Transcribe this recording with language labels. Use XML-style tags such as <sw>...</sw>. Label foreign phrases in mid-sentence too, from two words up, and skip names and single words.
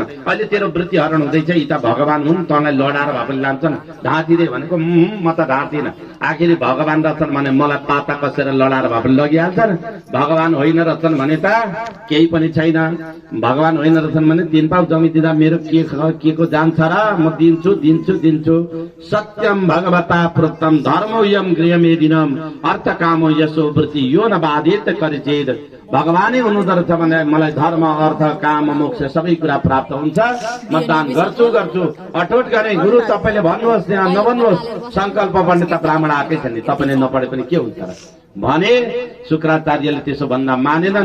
<ne>अहिले तेरो वृत्ति हरण हुँदैछ, यी त भगवान हुन्, तँलाई लडाएर भए पनि लान्छन्। ढाँटिदे भनेको म त ढाँट्दिन। आखिर भगवान रहेछन् भने मलाई पाता कसेर लडाएर भए पनि लगिहाल्छन्। भगवान होइन रहेछन् भने त केही पनि छैन। भगवान होइन रहेछन् भने 3 पाउ जमी दिँदा मेरो के को जान्छ र, म दिन्छु दिन्छु दिन्छु।</ne> <sa>सत्यम भगवता प्रोक्तम धर्मो यम गृहमेदिनम अर्थ कामो यसो वृत्ति यो न बाधित परिचेद।</sa> <ne>भगवानै हुनुहुँदो भने मलाई धर्म अर्थ काम मोक्ष सबै कुरा प्राप्त हुन्छ। म दान गर्छु अठोट गरे। गुरु तपाईँले भन्नुहोस् यहाँ नभन्नुहोस्, संकल्प पढ्ने त ब्राह्मण आएकै छ नि, तपाईँले नपढे पनि के हुन्छ र भने शुक्राचार्यले त्यसो भन्दा मानेनन्।</ne>